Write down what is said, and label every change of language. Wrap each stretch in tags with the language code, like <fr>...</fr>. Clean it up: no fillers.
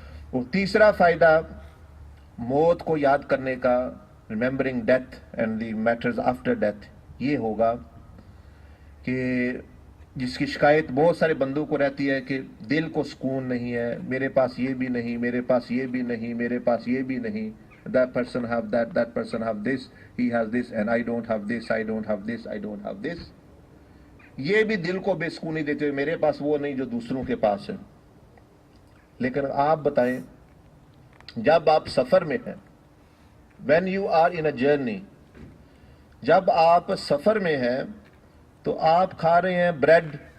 <ur>اور تیسرا فائدہ موت کو یاد کرنے کا،</ur> <en>remembering death and the matters after death,</en> <ur>یہ ہوگا کہ جس کی شکایت بہت سارے بندوں کو رہتی ہے کہ دل کو سکون نہیں ہے، میرے پاس یہ بھی نہیں، میرے پاس یہ بھی نہیں، میرے پاس یہ بھی نہیں.</ur> <en>That person have that, that person have this, he has this, and I don't have this, I don't have this, I don't have this.</en> <ur>یہ بھی دل کو بے سکونی دیتے ہوئے میرے پاس وہ نہیں جو دوسروں کے پاس ہے. لیکن آپ بتائیں جب آپ سفر میں ہیں،</ur> <en>when you are in a journey،</en> <ur>جب آپ سفر میں ہیں تو آپ کھا رہے ہیں بریڈ،</ur>